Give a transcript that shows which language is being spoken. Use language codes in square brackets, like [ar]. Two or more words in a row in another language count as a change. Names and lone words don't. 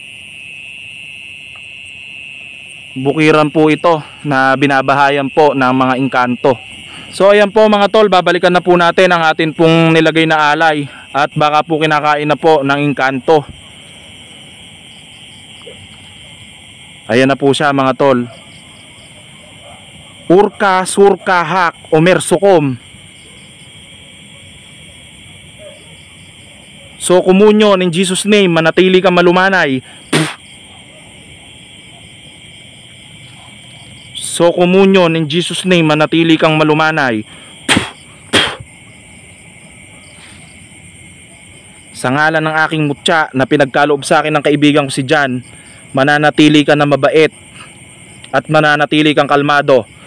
[tl] Bukiran po ito na binabahayan po ng mga engkanto. So ayan po mga tol, babalikan na po natin ang atin pong nilagay na alay at baka po kinakain na po ng engkanto. Ayan na po siya mga tol. Urka surka hak umersukom. So kumunyon [en] in Jesus name, [tl] manatili kang malumanay. So kumunyon [en] in Jesus name, [tl] manatili kang malumanay. Sa ngalan ng aking mutya na pinagkaloob sa akin ng kaibigan ko si John, mananatili ka na mabait at mananatili kang kalmado.